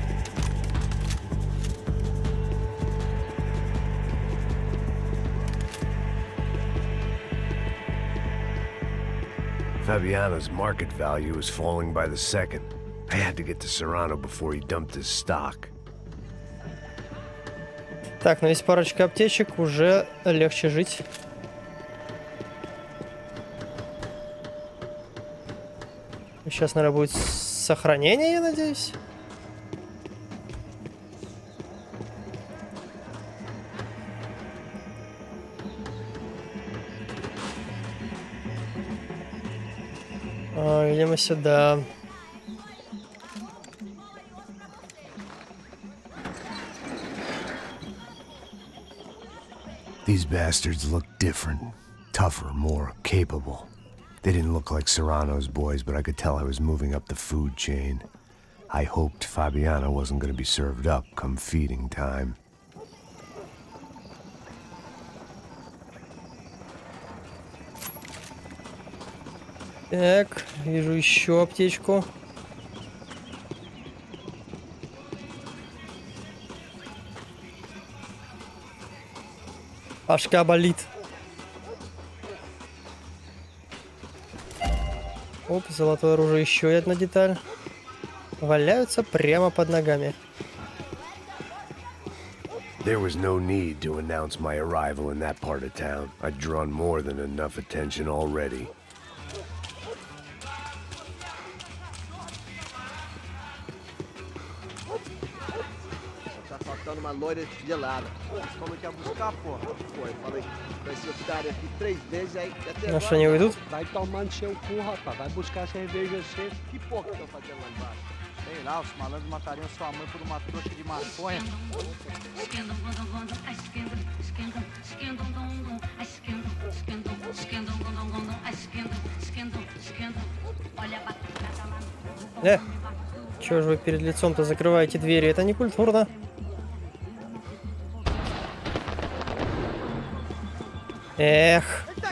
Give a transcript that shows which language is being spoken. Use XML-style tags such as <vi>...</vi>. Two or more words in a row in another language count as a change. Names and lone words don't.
<en>Fabiana's market value is falling by the second. I had to get to Serrano before he dumped his stock.</en> <ru>Так, ну есть парочка аптечек, уже легче жить. Сейчас, наверное, будет сохранение, я надеюсь. Видимо, сюда.</ru> <en>These bastards look different, tougher, more capable. They didn't look like Serrano's boys, but I could tell I was moving up the food chain. I hoped Fabiana wasn't going to be served up come feeding time.</en> <ru>Так, вижу еще аптечку. Башка болит. Оп, золотое оружие, еще одна деталь. Валяются прямо под ногами.</ru> <en>There was no need to announce my arrival in that part of town. I'd drawn more than enough attention already.</en> <pt>Tá faltando uma loira gelada. Como que ia buscar, porra? Pô, eu falei, vai ser otário aqui 3 vezes, aí até</pt> <ru>Ну что, не уйдут?</ru> <pt>Vai tomar no seu cu, rapaz. Vai buscar cerveja cedo. Que porra que estão fazendo lá embaixo? Sei lá, os malandros matariam sua mãe por uma trouxa de maconha.</pt> <ru>Чего же вы перед лицом-то закрываете двери? Это не культурно. Эх.</ru>